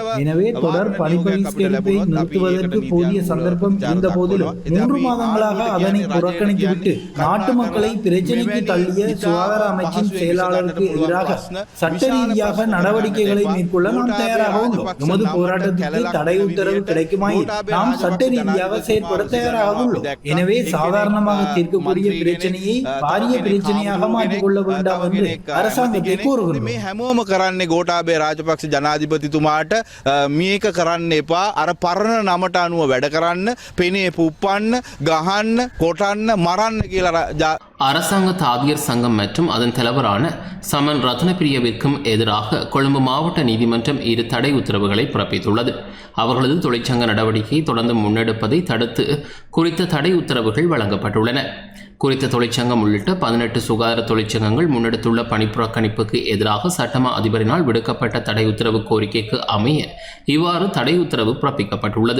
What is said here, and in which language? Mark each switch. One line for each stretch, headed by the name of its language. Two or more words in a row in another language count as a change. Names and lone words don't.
Tamil: எனவே தொடர் பணிப்பகிஷ்கரிப்பை நிறுத்துவதற்கு போதிய சந்தர்ப்பம் இருந்த போதிலும் 3 மாதங்களாக அதனை புறக்கணித்துவிட்டு நாட்டு மக்களை பிரச்சனைக்கு தள்ளிய சுகாதார அமைச்சின் செயலாளருக்கு எதிராக சட்ட ரீதியாக நடவடிக்கைகளை மேற்கொள்ள நாம் தயாராக உள்ளோம். நமது போராட்டத்திற்கு தடை உத்தரவு கிடைக்குமாயின் நாம் சட்ட ரீதியாக செயற்பட தயாராக உள்ளோம். எனவே சாதாரணமாக தீர்க்கக்கூடிய பிரச்சனையை பாரிய பிரச்சனையாக மாற்றிக்கொள்ள வேண்டாம் என்று அரசாங்கத்தை கோருகிறோம்.
Sinhala: මේ හැමෝම කරන්නේ ගෝඨාභය රාජපක්ෂ ජනාධිපතිතුමාට මේක කරන්න එපා අර පරණ නමට අනුව වැඩ කරන්න පෙනේ පුප්පන්න ගහන්න කොටන්න මරන්න කියලා
Tamil: அரசாங்க தாதியர் சங்கம் மற்றும் அதன் தலைவரான சமன் ரத்னபிரியவிற்கும் எதிராக கொழும்பு மாவட்ட நீதிமன்றம் இரு தடை உத்தரவுகளை பிறப்பித்துள்ளது. அவர்களது தொழிற்சங்க நடவடிக்கையை தொடர்ந்து முன்னெடுப்பதை தடுத்து குறித்த தடை உத்தரவுகள் வழங்கப்பட்டுள்ளன. குறித்த தொழிற்சங்கம் உள்ளிட்ட 18 சுகாதார தொழிற்சங்கங்கள் முன்னெடுத்துள்ள பணிப்புறக்கணிப்புக்கு எதிராக சட்டமா அதிபரினால் விடுக்கப்பட்ட தடை உத்தரவு கோரிக்கைக்கு அமைய இவ்வாறு தடை உத்தரவு பிறப்பிக்கப்பட்டுள்ளது.